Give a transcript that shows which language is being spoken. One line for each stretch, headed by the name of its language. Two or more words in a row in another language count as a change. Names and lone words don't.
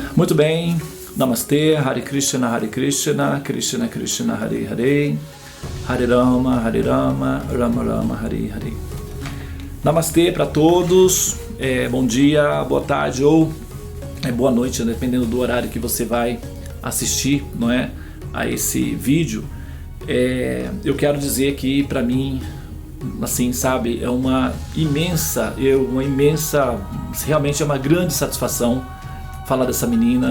Portuguese: Muito bem, Namastê,
Sanskrit: Hare Krishna, Krishna Krishna, Hare Hare, Hare Rama, Rama Rama, Hare Hare.
Portuguese: Namastê para todos, bom dia, boa tarde ou boa noite, dependendo do horário que você vai assistir, não é, a esse vídeo. Eu quero dizer que para mim, assim, sabe, é uma imensa, realmente é uma grande satisfação falar dessa menina.